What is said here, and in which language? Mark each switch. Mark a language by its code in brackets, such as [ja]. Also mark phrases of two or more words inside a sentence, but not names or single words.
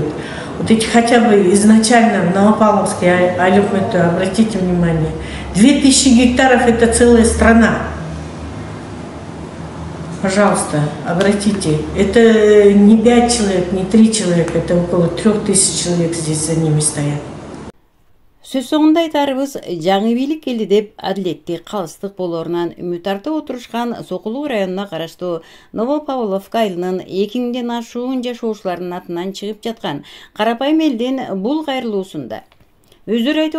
[ru] Вот эти хотя бы изначально в Новопавловске, обратите внимание, 2000 гектаров это целая страна. Пожалуйста, обратите. Это не 5 человек, не 3 человека, это около 3000 человек здесь за ними стоят. [ky] Сөз соңында айтарыбыз, жаңы бийлик келди деп адилеттик, калыстык болорунан үмүт артып отурушкан Сокулук районуна караштуу Новопавловка айылынын 2000ден ашуун жашоочуларынын атынан чыгып жаткан карапайым элдин бул кайрылуусунда өздөрү айтып